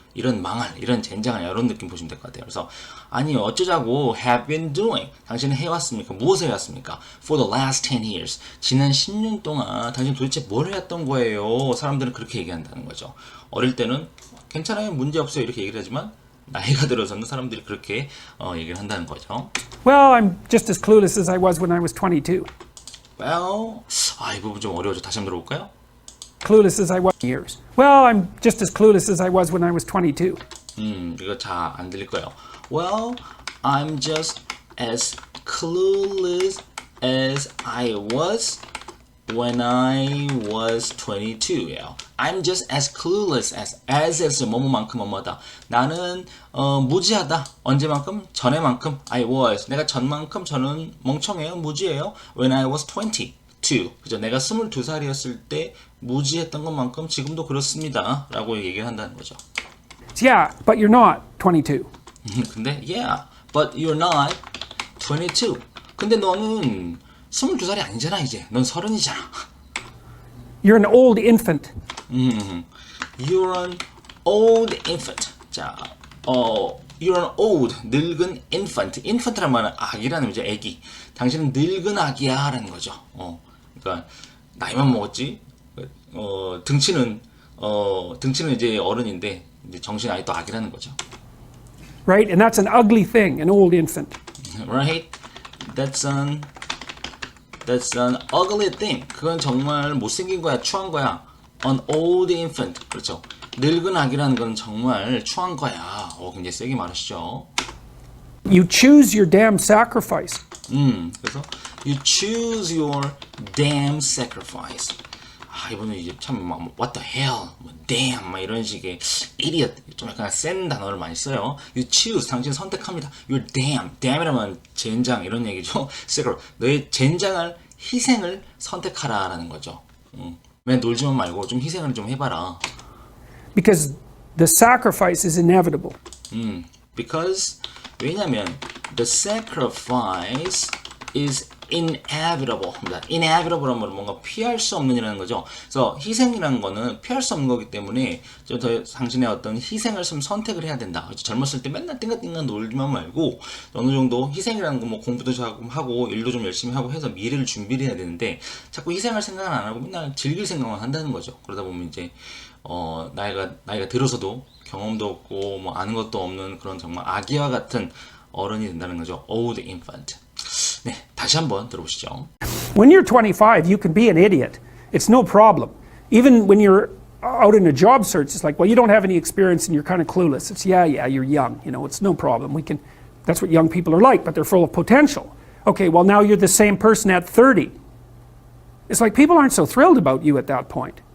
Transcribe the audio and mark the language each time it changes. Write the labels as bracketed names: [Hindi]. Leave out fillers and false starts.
[Korean] 이런 망할, 이런 젠장할 이런 느낌 보시면 될 것 같아요. 그래서 아니 어쩌자고 [English] have been doing [Korean] 당신은 해왔습니까? 무엇을 해왔습니까? [English] For the last 10 years [Korean] 지난 10년 동안 당신 도대체 뭘 해왔던 거예요? 사람들은 그렇게 얘기한다는 거죠. 어릴 때는 괜찮아요, 문제 없어요 이렇게 얘기를 하지만 나이가 들어서는 사람들이 그렇게 얘기를 한다는 거죠. [English] Well, I'm just as clueless as I was when I was 22. [Korean] Well, 이 부분 좀 어려워져. 다시 한번 들어볼까요? [English] Clueless as I was years. Well, I'm just as clueless as I was when I was 22. [Korean] 이거 잘 안 들릴 거예요. [English] Well, I'm just as clueless as I was when I was 22예요. I'm just as clueless as [Korean] 뭐뭐만큼 뭐뭐다. 나는 무지하다. 언제만큼? 전에만큼. [English] I was. [Korean] 내가 전만큼 저는 멍청해요. 무지해요. [English] When I was 22. [Korean] 그죠? 내가 22살이었을 때 무지했던 것만큼 지금도 그렇습니다. 라고 얘기를 한다는 거죠. [English] Yeah, but you're not 22. [Korean] 근데 [English] yeah, but you're not 22. [Korean] 근데 너는 22살이 아니잖아 이제. 넌 30이잖아. [English] You're an old infant. You're an old infant. [Korean] 자, [English] you're an old, [Korean] 늙은 [English] infant. [Korean] infant란 말은 아기라는 의미죠. 아기. 당신은 늙은 아기야 라는 거죠. 그러니까 나이만 먹었지. 등치는 이제 어른인데 이제 정신 아이 또 아기라는 거죠. [English] Right? And that's an ugly thing, an old infant. Right? That's an ugly thing. [Korean] 그건 정말 못생긴 거야, 추한 거야. [English] An old infant. [Korean] 그렇죠. 늙은 아기라는 건 정말 추한 거야. 굉장히 세게 말하시죠. [English] You choose your damn sacrifice. [Korean] 그래서 [English] you choose your damn sacrifice. [Korean] 이번에 이제 참 [English] what the hell, damn [Korean] 막 이런 식의 idiot 좀 약간 센 단어를 많이 써요. [English] You choose [Korean] 당신 선택합니다. [English] Your damn [Korean] 이라면 젠장 이런 얘기죠. 너의 젠장을 희생을 선택하라라는 거죠. 왜 놀지만 말고 좀 희생을 좀 해봐라. [English] Because the sacrifice is inevitable. Because [Korean] 왜냐면 [English] the sacrifice is inevitable. [Korean] inevitable 하면 뭔가 피할 수 없는 일이라는 거죠. 그래서 희생이라는 거는 피할 수 없는 거기 때문에 좀 더 당신의 어떤 희생을 좀 선택을 해야 된다. 젊었을 때 맨날 띵가띵가 놀지만 말고 어느 정도 희생이라는 거 뭐 공부도 좀 하고 일도 좀 열심히 하고 해서 미래를 준비를 해야 되는데 자꾸 희생할 생각은 안 하고 맨날 즐길 생각만 한다는 거죠. 그러다 보면 이제 나이가 들어서도 경험도 없고 뭐 아는 것도 없는 그런 정말 아기와 같은 어른이 된다는 거죠. [English] Old infant. [Korean] 네, 다시 한번 들어보시죠. [English] When you're 25, you can be an idiot. It's no problem. Even when you're out in a job search, it's like, well, you don't have any experience and you're kind of clueless. It's yeah, you're young. It's no problem. That's what young people are like, but they're full of potential. Okay, well, now you're the same person at 30. It's like people aren't so thrilled about you at that point.